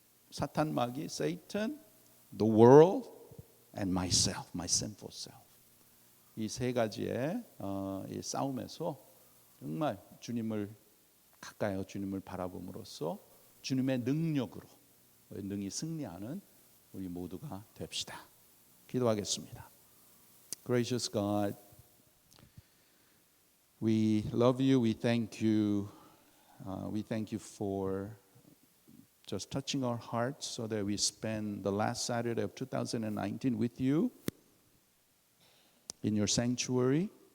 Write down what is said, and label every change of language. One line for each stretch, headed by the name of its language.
Korean: 사탄 마귀,
English: Satan, the world, and myself, my sinful self.
Korean: 이 세 가지의 이 싸움에서 정말 주님을 가까이 주님을 바라봄으로써 주님의 능력으로 능히 승리하는 우리 모두가 됩시다. 기도하겠습니다.
English: Gracious God, we love you. We thank you. We thank you for just touching our hearts so that we spend the last Saturday of 2019 with you in your sanctuary.